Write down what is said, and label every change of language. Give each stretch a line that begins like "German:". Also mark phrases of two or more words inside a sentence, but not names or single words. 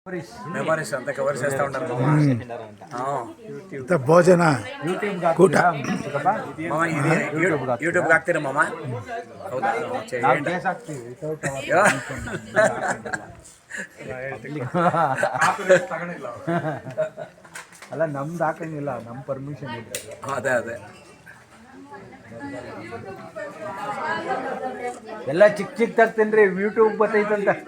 Telugu: మెమరీస్ అంతా కవర్ చేస్తూ ఉంటారు భోజన కూట మామ ఇది యూట్యూబ్
Kannada: ಹಾಕ್ತೀರಾ ಮಾಮ ಹೌದಾ
Telugu: చేయండి
Kannada: ಅಲ್ಲ ನಮ್ದು ಹಾಕಂಗಿಲ್ಲ ನಮ್ಮ ಪರ್ಮಿಷನ್ ಇದೆ ಅದೇ ಅದೇ ಎಲ್ಲ ಚಿಕ್ಕ ಚಿಕ್ಕದಾಗಿ ತಿನ್ರಿ ಯೂಟ್ಯೂಬ್ ಬರ್ತೈತಂತ